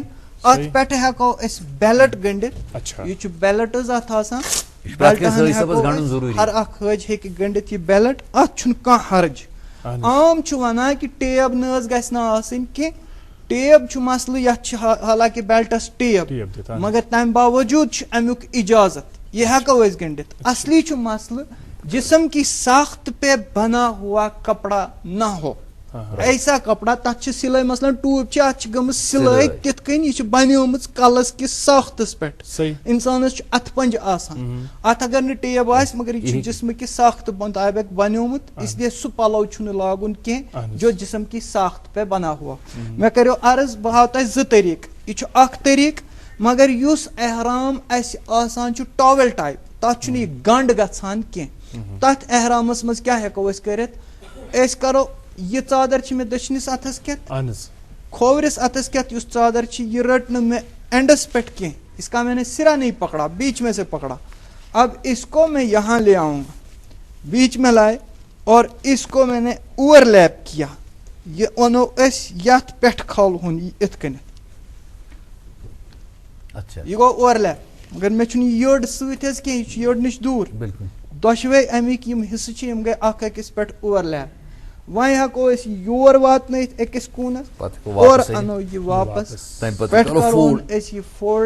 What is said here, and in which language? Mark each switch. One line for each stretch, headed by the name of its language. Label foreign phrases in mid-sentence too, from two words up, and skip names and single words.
Kashmiri: اتھ پٮ۪ٹھ ہیکو أسۍ بیلٹ گٔنڈِتھ, یہ چھُ بیلٹٕز اتھ آسان, ہر اکھ حٲج ہیٚکہِ گٔنڈِتھ یہ بیلٹ, اتھ چھُنہٕ کانٛہہ حرج. عام چھُ ونان کہ ٹیب نہ حظ گژھِ نہٕ آسٕنۍ کینٛہہ, ٹیب چھُ مسلہٕ, یتھ چھِ حالانکہ بیلٹس ٹیب, مگر تمہِ باوجوٗد چھُ امیُک اجازت, یہ ہیکو أسۍ گٔنڈِتھ. اصلی چھُ مسلہٕ
Urdu: جسم کی ساخت پہ بنا ہوا کپڑا نہ ہو, ایسا کپڑا
Kashmiri: تتھ چھ سلائی مثلاً ٹوپ چھ اتھ گٔمٕژ سلائی تِتھ کٔنۍ یہ چھ بنیومٕژ کلس کِس ساختس پٮ۪ٹھ, انسانس چھ اتھ پنج آسان, اتھ اگر نہٕ ٹیب آسہِ مگر یہ چھ
Urdu: جسم کی ساخت
Kashmiri: مطابق بنیومُت,
Urdu: اس لیے
Kashmiri: سُہ پلو چھُنہٕ لاگُن کینٛہہ
Urdu: جو جسم کی ساخت پہ بنا ہوا.
Kashmiri: مےٚ کریو عرض بہٕ ہاو تۄہہِ زٕ طریٖقہٕ, یہ چھُ اکھ طریٖقہٕ, مگر یُس احرام اسہِ آسان چھُ ٹاویل ٹایپ, تَتھ چھُنہٕ یہِ گنٛڈ گژھان کینٛہہ. تَتھ احرامَس منٛز کیٛاہ ہٮ۪کو أسۍ کٔرِتھ؟ أسۍ کَرو یہِ ژادر چھِ مےٚ دٔچھنِس اَتھَس کٮ۪تھ, کھوورِس اَتھَس کٮ۪تھ یُس ژادر چھِ یہِ رٔٹ نہٕ مےٚ اینڈَس پٮ۪ٹھ کینٛہہ,
Urdu: اس کا میں نے سرا نہیں پکڑا, بیچ میں سے پکڑا. اب اس کو میں یہاں لے آؤں گا, بیچ میں لائے اور اس کو میں نے اوور لیپ کیا.
Kashmiri: یہ اونو أسۍ یتھ پٮ۪ٹھ کھالہون یہِ یِتھ کٔنٮ۪تھ, یہِ گوٚو اوور لیپ, مگر مےٚ چھُنہٕ یہِ یٔڈ سۭتۍ حظ کینٛہہ, یہِ چھُ یٔڈ نِش دوٗر. دۄشوے اَمِکۍ یِم حِصہٕ چھِ یِم گٔے اکھ أکِس پٮ۪ٹھ اوور لیپ. وۄنۍ ہٮ۪کو أسۍ یہِ یور واتنٲیِتھ أکِس کوٗنس اور اَنو یہِ واپس, پٮ۪ٹھ کرہون أسۍ یہِ فولڈ.